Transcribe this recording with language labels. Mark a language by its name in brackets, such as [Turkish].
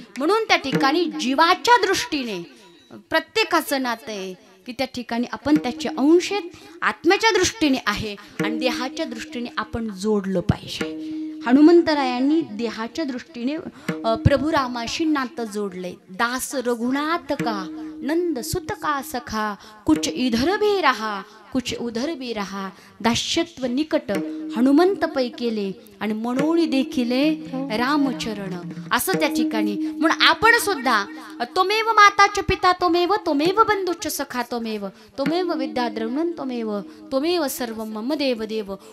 [Marathi] म्हणून त्या ठिकाणी जीवाच्या दृष्टीने प्रत्येकाचं नातं आहे की त्या ठिकाणी आपण त्याचे अंश आहेत, आत्म्याच्या दृष्टीने आहे आणि देहाच्या दृष्टीने आपण जोडलं पाहिजे. हनुमंतरायांनी देहाच्या दृष्टीने प्रभू रामाशी नातं जोडले. [Hindi] दास रघुनाथ का नंद सुत का सखा, कुछ इधर भी रहा कुछ उधर भी रहा. [Marathi] दास्यत्व निकट हनुमंत पै केले आणि मनोळी देखिले रामचरण, असं त्या ठिकाणी. म्हणून आपण सुद्धा [Sanskrit] त्वमेव माताच पिता त्वमेव, त्वमेव बंधुच सखा त्वमेव, त्वमेव विद्याद्रवणं त्वमेव, त्वमेव सर्व मम देव देव.